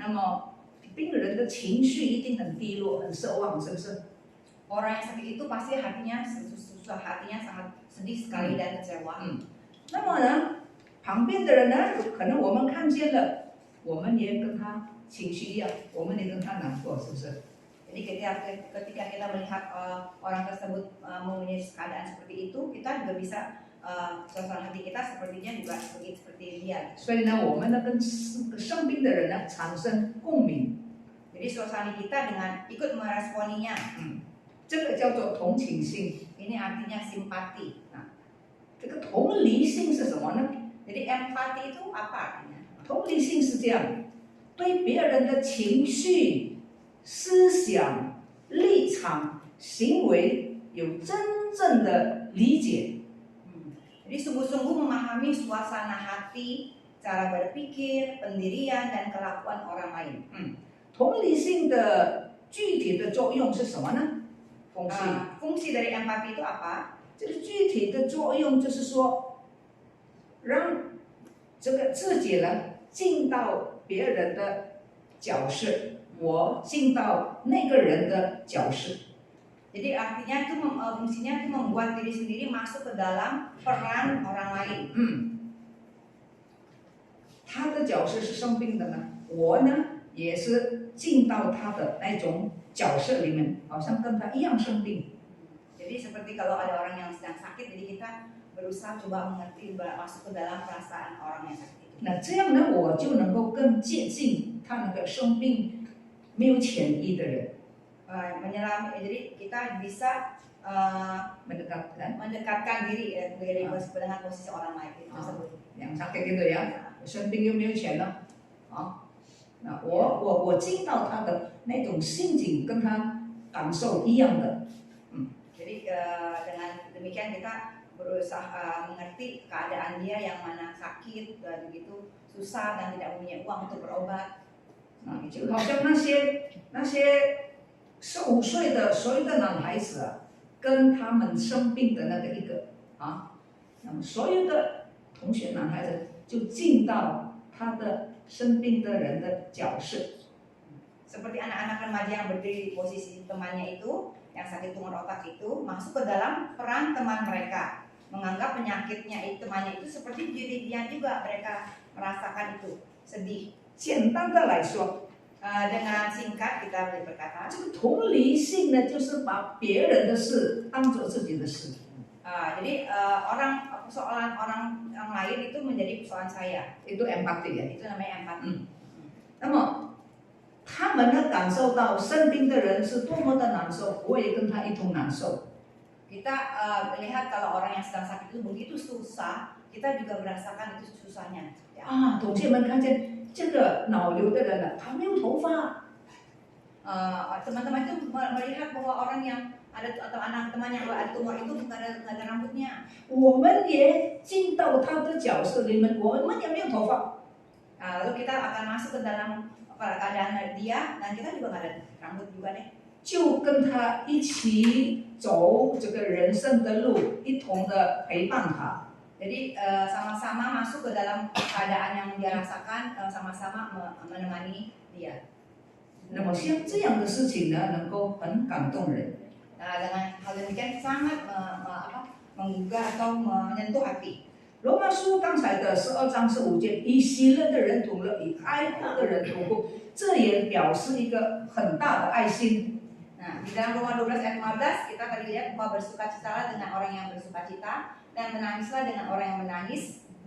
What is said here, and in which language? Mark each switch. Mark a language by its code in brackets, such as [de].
[zh] 那么病人的情绪一定很低落、很失望，是不是？ [id] orang yang sakit itu pasti hatinya sangat sedih sekali dan kecewa. [zh] 那么呢，旁边的人呢，可能我们看见了，我们也跟他情绪一样，我们也跟他难过，是不是？ [id] Jadi ketika kita melihat orang tersebut mempunyai keadaan seperti itu, kita juga bisa suasana hati kita sepertinya juga seperti dia. [zh] 所以呢，我们呢跟生病的人呢产生共鸣。 [id] Jadi suasana kita dengan ikut meresponinya. [zh] 这个叫做同情心。 [id] Ini artinya simpati. [zh] 这个同理心是什么呢？ [id] Jadi empati itu apa artinya? [zh] 同理心是这样，对别人的情绪、思想、立场、行为有真正的理解。 [id] Jadi sungguh-sungguh memahami suasana hati, cara berpikir, pendirian dan kelakuan orang lain. [zh] 同理心的具体的作用是什么呢？ [id] Fungsi dari empati itu apa? [zh] 这个具体的作用就是说，让这个自己呢进到别人的角色，我进到那个人的角色。 [id] Jadi artinya itu fungsinya itu membuat diri sendiri masuk ke dalam peran orang lain. [zh] 他的角色是生病的呢，我呢也是进到他的那种角色里面，好像跟他一样生病。 [id] Jadi seperti kalau ada orang yang sedang sakit, jadi kita berusaha coba mengerti, masuk ke dalam perasaan orang yang sakit itu. [zh] 那这样呢，我就能够更接近他那个生病没有潜力的人。 [id] Jadi kita bisa mendekatkan diri dengan posisi orang lain tersebut. yang sakit itu ya， [zh] 生病又没有钱了，那我进到他的那种心境，跟他感受一样的。 [id] Jadi dengan demikian kita berusaha mengerti keadaan dia yang mana sakit, begitu susah dan tidak punya uang untuk berobat. [zh] 就好像那些15岁的所有的男孩子啊，跟他们生病的那个一个那么所有的同学男孩子就进到他的生病的人的角色， [id] Seperti anak-anak remaja yang berdiri di posisi temannya itu, yang sakit tumor otak itu, masuk ke dalam peran teman mereka, menganggap penyakitnya itu temannya itu seperti dirinya juga, mereka merasakan itu sedih. [zh] 简单的来说， [id] Dengan singkat kita boleh berkata, [zh] 这个同理性呢，就是把别人的事当做自己的事。 [id] jadi persoalan orang yang lain itu menjadi persoalan saya. Itu empati ya. Itu namanya empati. [zh] 那么他们呢感受到生病的人是多么的难受，我也跟他一同难受。 [id] Kita melihat kalau orang yang sedang sakit itu begitu susah, kita juga merasakan itu susahnya. [zh] 啊，同学们看见这个脑瘤的人了，他没有头发， [id] Teman-teman itu melihat bahwa orang yang ada atau anak teman yang ada tumor itu nggak ada rambutnya. [zh] 我们也进到他的角色里面，我们也没有头发。 [id] Lalu kita akan masuk ke dalam keadaan dia dan kita juga nggak ada rambut juga deh. [zh] 就跟他一起走这个人生的路，一同的陪伴他。 [id] Jadi sama-sama masuk ke dalam keadaan yang dia rasakan, sama-sama menemani dia. [zh] 那么像这样的事情呢，能够很感动人。 [id] Dengan hal demikian sangat menggugah atau menyentuh hati. [zh] 罗马书刚才的12章15节，以喜乐的人同乐，以哀哭的人同哭，这也表示一个很大的爱心。 [id] Nah, di dalam Roma 12 ayat 15 kita tadi lihat bahwa bersukacitalah dengan orang yang bersukacita dan menangislah dengan orang yang menangis.